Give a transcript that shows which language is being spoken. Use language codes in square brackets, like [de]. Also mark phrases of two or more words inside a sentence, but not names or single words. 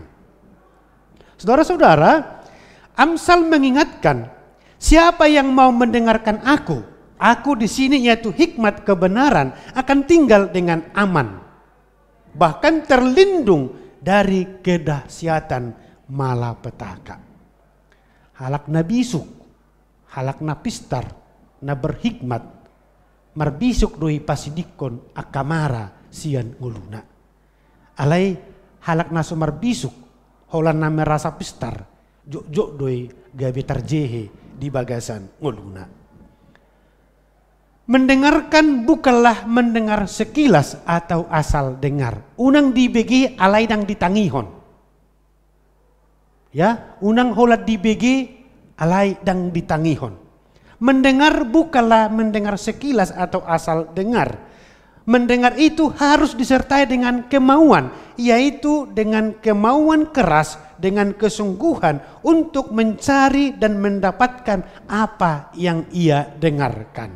[id] Saudara-saudara, Amsal mengingatkan, siapa yang mau mendengarkan aku di sini yaitu hikmat kebenaran akan tinggal dengan aman, bahkan terlindung dari kedahsyatan malapetaka. [bbc] Halak na bisuk, halak na pistar, na berhikmat, marbisuk doi pasidikon akamara sian nguluna. Alay halak na sumarbisuk, holan na merasa pistar, jok doi gabi tarjehe di bagasan nguluna. [id] Mendengarkan bukanlah mendengar sekilas atau asal dengar. [bbc] Unang dibegi alay dang ditangihon. Ya, unang holat dibegi alay dang ditangihon. [id] Mendengar bukanlah mendengar sekilas atau asal dengar. Mendengar itu harus disertai dengan kemauan, yaitu dengan kemauan keras, dengan kesungguhan untuk mencari dan mendapatkan apa yang ia dengarkan.